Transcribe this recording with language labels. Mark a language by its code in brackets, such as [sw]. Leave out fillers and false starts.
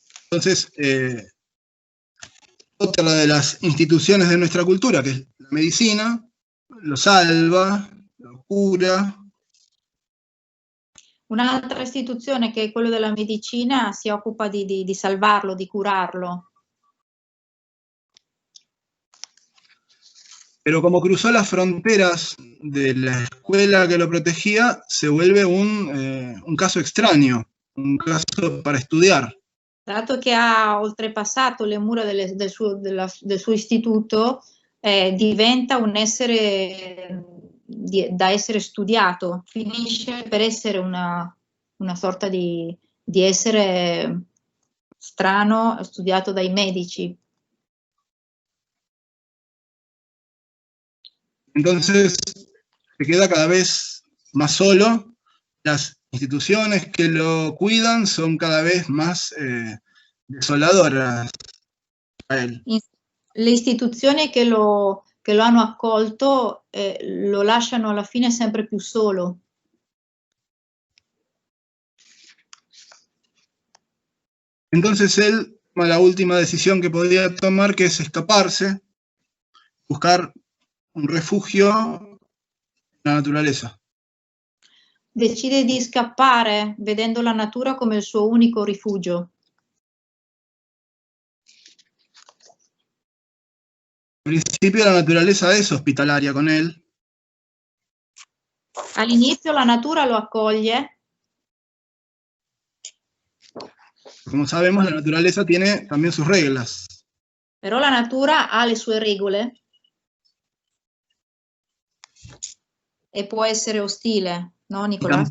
[es] Entonces, otra de las instituciones de nuestra cultura, que es la medicina, lo salva, lo cura. [it] Un'altra istituzione, che è quella della medicina, si occupa di salvarlo, di curarlo. [es] Pero como cruzó las fronteras de la escuela que lo protegía, se vuelve un caso extraño, un caso para estudiar. [it] Dato che ha oltrepassato le mura del suo istituto, diventa un essere da essere studiato, finisce per essere una sorta di essere strano, studiato dai medici. [es] Entonces se queda cada vez más solo, las instituciones que lo cuidan son cada vez más desoladoras a él. [it] Le istituzioni che lo hanno accolto lo lasciano alla fine sempre più solo. [es] Entonces él toma la última decisión que podía tomar, que es escaparse, buscar un refugio en la naturaleza. [it] Decide di scappare, vedendo la natura come il suo unico rifugio. [es] Al principio la naturaleza es hospitalaria con él. [it] All'inizio la natura lo accoglie. [es] Como sabemos, la naturaleza tiene también sus reglas. [it] Però la natura ha le sue regole e può essere ostile, no, Nicolás?